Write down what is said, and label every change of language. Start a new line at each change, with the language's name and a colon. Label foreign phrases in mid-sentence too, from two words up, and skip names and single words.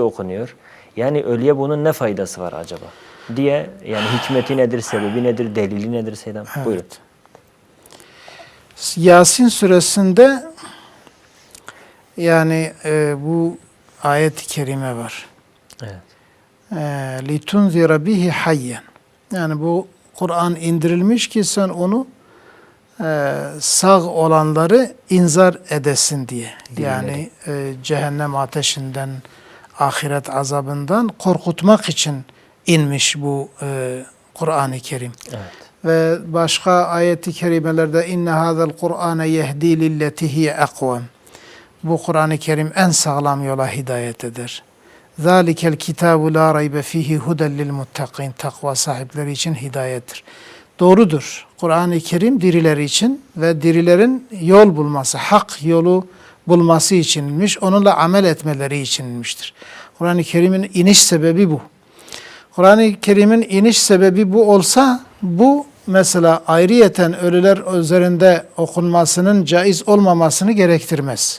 Turkish: Yani ölüye bunun ne faydası var acaba? diye yani hikmeti nedir, sebebi nedir, delili nedir Seyyidam? Evet. Buyurun. Yasin suresinde yani bu ayet-i kerime var. Evet.
Arabic: لِتُنْذِرَ بِهِ حَيًّا.
Turkish: Yani bu Kur'an indirilmiş ki sen onu sağ olanları inzar edesin diye. Yani cehennem ateşinden, ahiret azabından korkutmak için inmiş bu Kur'an-ı Kerim. Evet. Ve başka ayet-i kerimelerde
Arabic: إن هذا القرآن يهدي للتي هي أقوم.
Turkish: Bu Kur'an-ı Kerim en sağlam yola hidayet eder.
Arabic: ذلك الكتاب لا ريب فيه هدى للمتقين.
Turkish: Takva sahipleri için hidayettir. Doğrudur. Kur'an-ı Kerim dirileri için ve dirilerin yol bulması, hak yolu bulması içinmiş, onunla amel etmeleri içinmiştir. Kur'an-ı Kerim'in iniş sebebi bu. Kur'an-ı Kerim'in iniş sebebi bu olsa, bu mesela ayrıyeten ölüler üzerinde okunmasının caiz olmamasını gerektirmez.